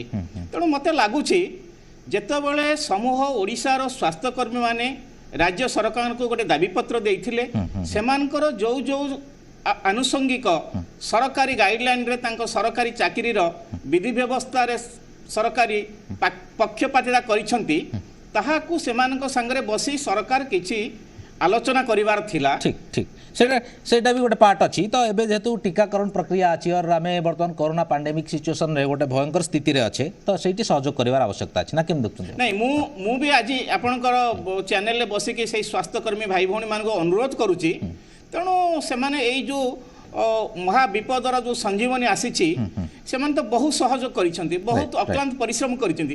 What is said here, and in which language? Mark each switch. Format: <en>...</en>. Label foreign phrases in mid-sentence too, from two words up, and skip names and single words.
<or>ତେଣୁ ମୋତେ ଲାଗୁଛି ଯେତେବେଳେ ସମୂହ ଓଡ଼ିଶାର ସ୍ୱାସ୍ଥ୍ୟକର୍ମୀମାନେ ରାଜ୍ୟ ସରକାରଙ୍କୁ ଗୋଟେ ଦାବିପତ୍ର ଦେଇଥିଲେ, ସେମାନଙ୍କର ଯେଉଁ ଯେଉଁ ଆନୁଷଙ୍ଗିକ ସରକାରୀ ଗାଇଡ଼ଲାଇନ୍ରେ ତାଙ୍କ ସରକାରୀ ଚାକିରିର ବିଧି ବ୍ୟବସ୍ଥାରେ ସରକାରୀ ପକ୍ଷପାତିତା କରିଛନ୍ତି, ତାହାକୁ ସେମାନଙ୍କ ସାଙ୍ଗରେ ବସି ସରକାର କିଛି ଆଲୋଚନା କରିବାର ଥିଲା। ଠିକ୍ ଠିକ୍, ସେଇଟା ବି ଗୋଟେ ପାର୍ଟ ଅଛି। ତ ଏବେ ଯେହେତୁ ଟିକାକରଣ ପ୍ରକ୍ରିୟା ଅଛି ଆଉ ଆମ ବର୍ତ୍ତମାନ</or> <en>corona pandemic situation</en> <or>ରେ ଗୋଟେ ଭୟଙ୍କର ସ୍ଥିତି ରେ ଅଛି, ତ ସେଇଠି ସହଯୋଗ କରିବାର ଆବଶ୍ୟକତା ଅଛି ନା କେମିତି ଦେଖୁଛନ୍ତି? ନାଇଁ, ମୁଁ ବି ଆଜି ଆପଣଙ୍କର ଚ୍ୟାନେଲରେ ବସିକି ସେଇ ସ୍ୱାସ୍ଥ୍ୟକର୍ମୀ ଭାଇ ଭଉଣୀମାନଙ୍କୁ ଅନୁରୋଧ କରୁଛି, ତେଣୁ ସେମାନେ ଏଇ ଯେଉଁ ମହାବିପଦର ଯେଉଁ ସଞ୍ଜୀବନୀ ଆସିଛି ସେମାନେ ତ ବହୁତ ସହଯୋଗ କରିଛନ୍ତି, ବହୁତ ଅକ୍ଲାନ୍ତ ପରିଶ୍ରମ କରିଛନ୍ତି।</or>